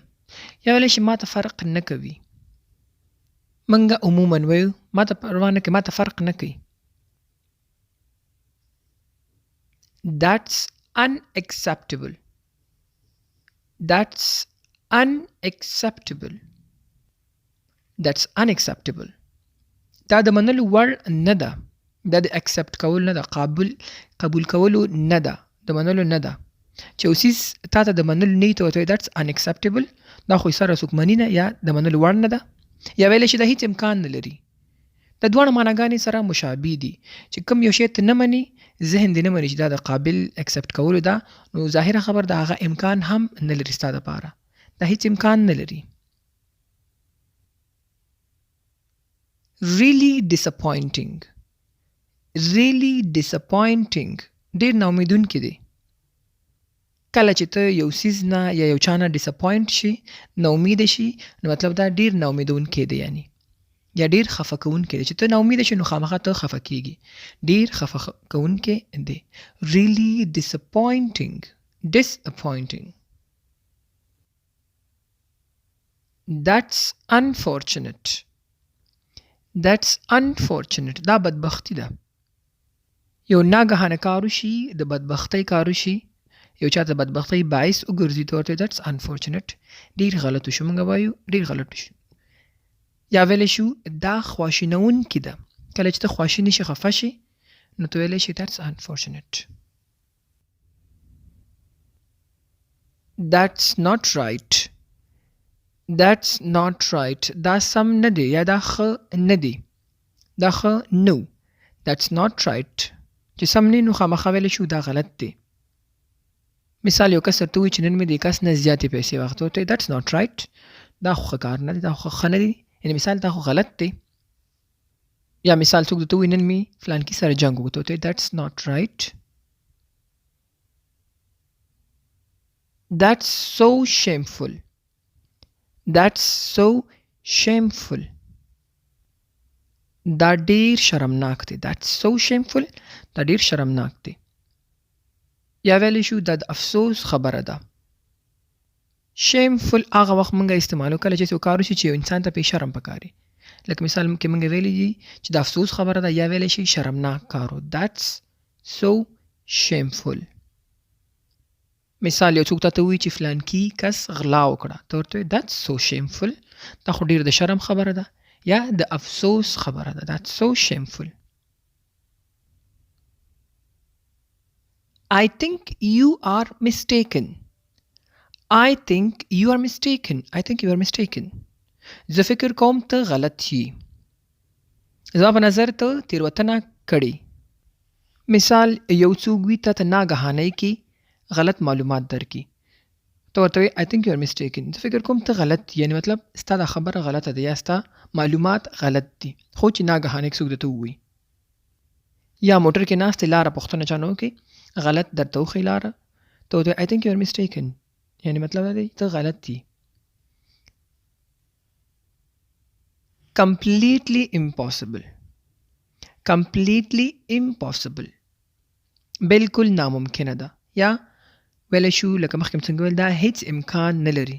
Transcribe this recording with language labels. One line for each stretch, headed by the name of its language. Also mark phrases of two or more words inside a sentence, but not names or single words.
Pashto: یا ویلی شي ما ته فرق نه کوي. منګه عموما وایو ما ته پروا نه کوي، ما ته فرق نه کوي.
English: That's unacceptable. That's unacceptable. That's unacceptable.
Pashto: دا د منلو وړ نه ده. دا د accept کول نه ده. قبول کولو نه ده. د منلو نه ده. چې یو څیز تا ته د منلو نه وي ته ورته وایې
English: that's unacceptable.
Pashto: دا خو سره څوک مني نه یا د منلو وړ نه ده. یا ویلی شي دا هیڅ امکان نه لري. د دواړه معناګانې سره مشابه دي. چې کوم یو شی ته نه مني ذهن دې نه مني چې دا د قابل accept کولو ده، نو ظاهره خبر د هغه امکان هم نه لري ستا دپاره. دا هیڅ امکان نه لري.
English: Really disappointing. Really disappointing.
Pashto: ډېر ناامیدونکی دی. کله چې ته یو څیز نه یا یو چا نه ډیساپوینټ شي، ناامیده شي، نو مطلب دا ډېر ناامیدونکی دی یعنی یا ډېر خفه کوونکی دی. چې ته ناامیده شي نو خامخا ته خفه کېږي. ډېر خفه کوونکی دی.
English: Really disappointing. Disappointing. That's unfortunate. That's unfortunate.
Pashto: دا بدبختی ده. یو ناګهانه کار وشي، د بدبختۍ کار وشي، یو چاته بدبختۍ باعث وګرځي ته ورته
English: that's unfortunate.
Pashto: ډېر غلط وشو. موږ وایو ډېر غلط وشو. یا ویلی شو دا خواشینونکې ده. کله چې ته خواشینی شي، خفه شي، نو ته ویلی شي
English: that's unfortunate. That's not right. That's not right.
Pashto: دا سم نه دی یا دا ښه نه دی. دا ښه نه و.
English: That's not right.
Pashto: چې سم نه نو خامخا ویلی شو دا غلط دی. مثال یو کس درته ووایي چې نن مې د کس نه زیاتې پیسې واخیستې، ورته
English: that's not right.
Pashto: دا خو ښه کار نه دی، دا خو ښه نه دی. یعنې مثال دا خو غلط دی. یا مثال څوک درته ووایي نن مې فلانکي سره جنګ وکړ، ته ورته وایي
English: that's not right. That's so shameful. That's so shameful.
Pashto: دا ډېر شرمناک دی.
English: That's so shameful.
Pashto: دا ډېر شرمناک دی. یا ویلی شو دا د افسوس خبره ده. shameful هغه وخت موږ استعمالو کله چې یو کار وشي چې یو انسان ته پې شرم پکاري. لکه مثال کې موږ ویلی دي چې د افسوس خبره ده، یا ویلی شي شرمناک کار و.
English: That's so shameful.
Pashto: مثال یو څوک تاته ووایي چې فلانکي کس غلا وکړه، ته ورته وایې
English: that's so shameful.
Pashto: دا خو ډېر د شرم خبره ده یا د افسوس خبره ده.
English: That's so shameful. I think you are mistaken. I think you are mistaken. I think you are mistaken.
Pashto: زه فکر کوم ته غلط یې. زما په نظر ته تېروتنه کړې. مثال یو څوک وي تا ته ناګهانۍ کې غلط معلومات درکړي، ته ورته وایې
English: I think you are mistaken.
Pashto: زه فکر کوم ته غلط یې، یعنې مطلب ستا دا خبره غلطه ده یا ستا معلومات غلط دي، خو چې ناګهانۍ څوک درته ووایي. یا موټر کې ناست دی، لاره پوښتنه چا نه وکړي، غلط درته وښیي لاره، ته ورته
English: I think you are mistaken.
Pashto: یعنې مطلب دا دی ته غلط دي.
English: Completely impossible. Completely impossible.
Pashto: بالکل ناممکنه ده. یا ویلی شو لکه مخکې مې څنګه ویل دا هیڅ امکان نه لري.